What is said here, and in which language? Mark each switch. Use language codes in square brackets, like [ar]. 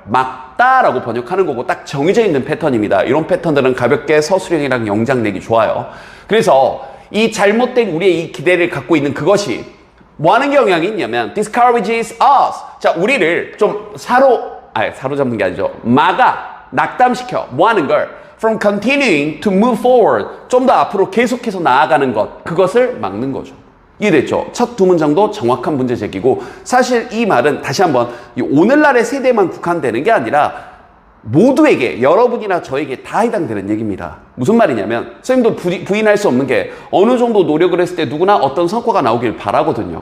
[ko] 막다라고 번역하는 거고 딱 정해져 있는 패턴입니다. 이런 패턴들은 가볍게 서술형이랑 영장 내기 좋아요. 그래서 이 잘못된 우리의 이 기대를 갖고 있는 그것이 뭐 하는 경향이 있냐면 [en] discourages us. [ko] 자, 우리를 좀 사로잡는 게 아니죠. 낙담시켜. 뭐 하는 걸? [en] From continuing to move forward. [ko] 좀 더 앞으로 계속해서 나아가는 것. 그것을 막는 거죠. 이해됐죠? 첫 두 문장도 정확한 문제 제기고 사실 이 말은 다시 한번 오늘날의 세대만 국한되는 게 아니라 모두에게, 여러분이나 저에게 다 해당되는 얘기입니다. 무슨 말이냐면 선생님도 부인할 수 없는 게 어느 정도 노력을 했을 때 누구나 어떤 성과가 나오길 바라거든요.